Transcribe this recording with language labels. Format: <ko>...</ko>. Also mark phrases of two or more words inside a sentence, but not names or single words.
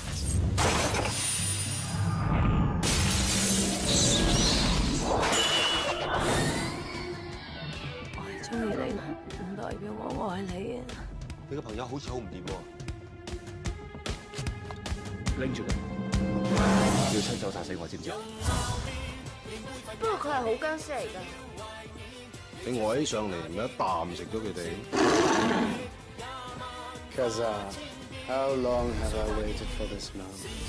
<yue>我係中意你，唔代表我愛你啊！你個朋友好似好唔掂喎，拎住佢，要親手殺死我，知唔知啊？不過佢係好僵屍嚟㗎。你呆起上嚟，唔係一啖食咗佢哋。</yue> <en>Kaza, how long have I waited for this moment?</en>